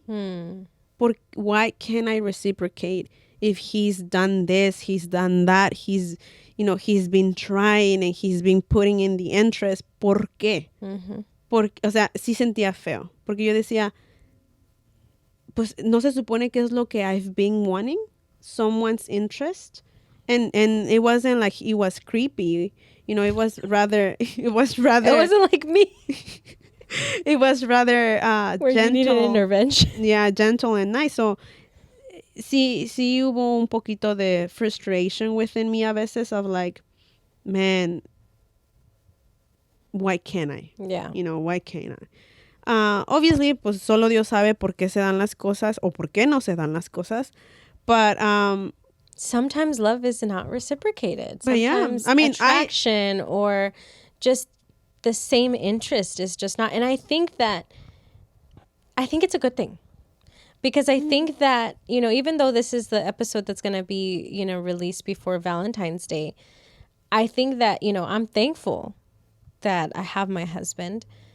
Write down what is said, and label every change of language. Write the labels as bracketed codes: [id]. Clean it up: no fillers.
[en] Why can't I reciprocate if he's done this, he's done that, he's been trying and he's been putting in the interest? [es] ¿Por qué? Porque, o sea, sí sentía feo. Porque yo decía, pues, ¿no se supone que es lo que [en] I've been wanting? Someone's interest? And it wasn't like it was creepy. It was rather... It wasn't like me. It was rather where gentle. You needed intervention. Yeah, gentle and nice. So, [es] sí hubo un poquito de [en] frustration within me [es] a veces [en] of like, man, why can't I? Yeah. Why can't I? [es] Obviously, pues solo Dios sabe por qué se dan las cosas o por qué no se dan las cosas. [en] But sometimes love is not reciprocated. Sometimes, yeah, I mean, attraction or just the same interest is just not. And I think it's a good thing, because I think that, even though this is the episode that's going to be, released before Valentine's Day, I think that, I'm thankful that I have my husband.